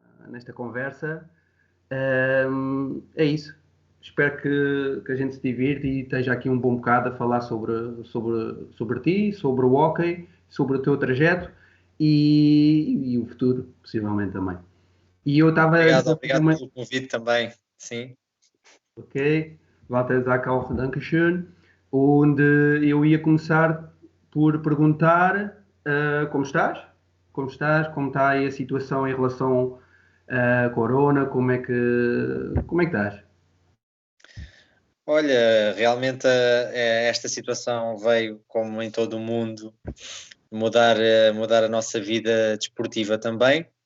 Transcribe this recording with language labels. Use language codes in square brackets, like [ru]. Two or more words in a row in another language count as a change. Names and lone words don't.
[pt] nesta conversa. É isso. Espero que a gente se divirta e esteja aqui um bom bocado a falar sobre ti, sobre o hóquei, sobre o teu trajeto e o futuro, possivelmente também. E eu estava... Obrigado pelo convite também, sim. [de] Ok, Walter sagt auch Dankeschön. [pt] Und eu ia começar por perguntar como estás? Como estás? Como está aí a situação em relação à corona? Como é que estás? Olha, realmente esta situação veio, como em todo o mundo, mudar a nossa vida desportiva também.